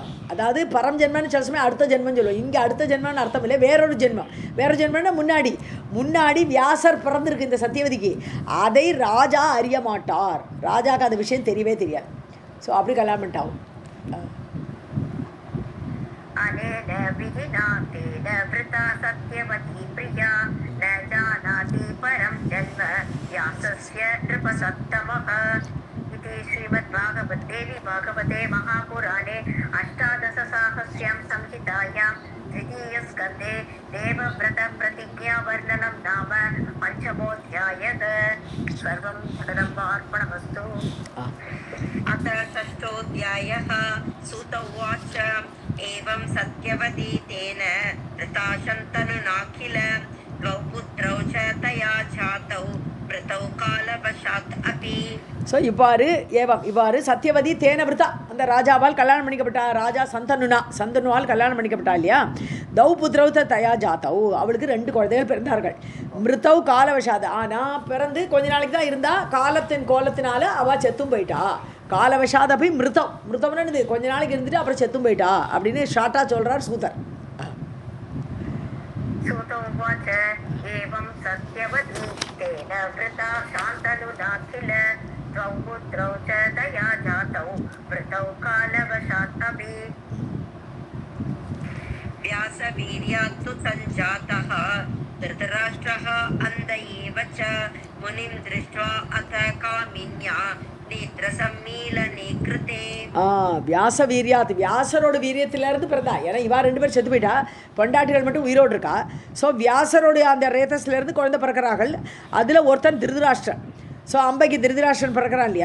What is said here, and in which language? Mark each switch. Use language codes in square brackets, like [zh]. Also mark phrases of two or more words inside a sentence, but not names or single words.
[ta] அதாவது பரம் ஜென்மம்னு சில சமயம் அடுத்த ஜென்மம் சொல்லுவோம். இங்கே அடுத்த ஜென்மம்னு அர்த்தம் இல்லை, வேறொரு ஜென்மம். வேறொரு ஜென்மம்னா முன்னாடி வியாசர் பிறந்திருக்கு இந்த சத்தியவதிக்கு, அதை ராஜா அறிய மாட்டார். ராஜாவுக்கு அந்த விஷயம் தெரியவே தெரியாது. ஸோ அப்படி கல்யாணம் பண்ணிட்டாவும். [sa] कालेन विहिना तेन वृता सत्यवती प्रिया न जानाति परं जन्म व्यासस्य नृपसत्तमः इति श्रीमद्भागवते भागवते महापुराणे अष्टादशसाहस्र्यां संहितायां द्वितीयस्कन्धे देवव्रतप्रतिज्ञावर्णनं नाम पञ्चमोऽध्यायः। सर्वं सदम्बार्पणमस्तु। अथ षष्ठोऽध्यायः। सूत उवाच एवं सत्यवती तेन वृता शन्तनुनाखिल द्वौ पुत्रौ च तया जातौ वृतौ कालवशात् अपि. [ta] ஸோ இவ்வாறு சத்யவதி [sa] तेन वृता [ta] அந்த ராஜாவால் கல்யாணம் பண்ணிக்கப்பட்டா. ராஜா சந்தனுவால் கல்யாணம் பண்ணிக்கப்பட்டா இல்லையா. [sa] द्वौ पुत्रौ तया जातौ [ta] அவளுக்கு 2 குழந்தைகள் பிறந்தார்கள். [sa] मृतौ कालवशात् [ta] ஆனால் பிறந்து கொஞ்ச நாளைக்கு தான் இருந்தா. கோலத்தினால அவள் செத்தும் போயிட்டா. காலவசாத் அப்படி மிருத்தம்னு கொஞ்ச நாளைக்கு இருந்துட்டு அப்புறம் செத்தும் போயிட்டா அப்படின்னு ஷார்ட்டாக சொல்கிறார் சூதர். [sa] एवं सत्यवती तेन वृता शान्तनुनाखिल द्वौ पुत्रौ च तया जातौ वृतौ कालवशात् अपि. व्यासवीर्यात् तु सञ्जातः धृतराष्ट्रः अन्ध एव च मुनिं दृष्ट्वा अथ कामिन्या नेत्रसम्मीलने कृते. व्यास वीर्यात् [ta] வியாசரோட வீரியத்திலேருந்து பிறந்தா. ஏன்னா இவா 2 பேர் செத்து போயிட்டா, பொண்டாட்டிகள் மட்டும் உயிரோடு இருக்கா. ஸோ வியாசரோடைய அந்த ரேதஸ்லேருந்து குழந்தை பிறக்கிறார்கள். அதில் ஒருத்தன் திருதராஷ்டிரன். ஸோ அம்பைக்கு திருதராஷ்டிரன் பிறக்கிறான் இல்லையா.